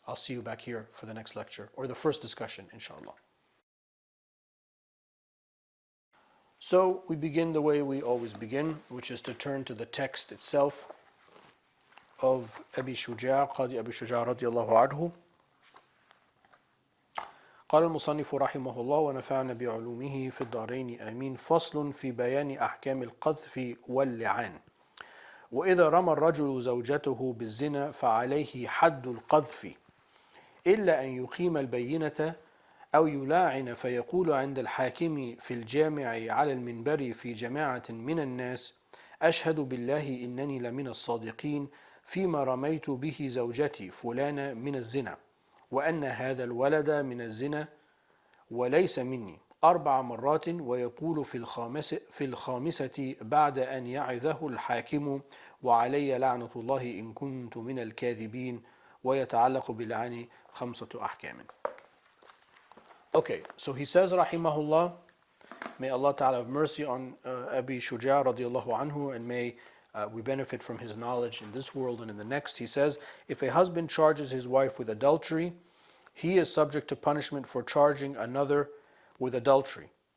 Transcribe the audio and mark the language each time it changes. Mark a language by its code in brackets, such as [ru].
[en] I'll see you back here for the next lecture, or the first discussion, inshallah. So we begin the way we always begin, which is to turn to the text itself of Abi Shuja', Qadi Abi Shuja' radiallahu anhu. [ar] قال المصنف رحمه الله ونفعنا بعلومه في الدارين آمين. فصل في بيان أحكام القذف واللعان. وإذا رمى الرجل زوجته بالزنا فعليه حد القذف إلا أن يقيم البينة أو يلاعن فيقول عند الحاكم في الجامع على المنبر في جماعة من الناس أشهد بالله إنني لمن الصادقين فيما رميت به زوجتي فلانة من الزنا وأن هذا الولد من الزنا وليس مني 4 مرات ويقول في الخامسة بعد أن يعظه الحاكم وعلي لعنة الله إن كنت من الكاذبين ويتعلق باللعن 5 أحكام. [en] Okay, so he says rahimahullah, may Allah Ta'ala have mercy on Abi Shuja' radiallahu anhu, and may we benefit from his knowledge in this world and in the next. He says, if a husband charges his wife with adultery, he is subject to punishment for charging another with adultery.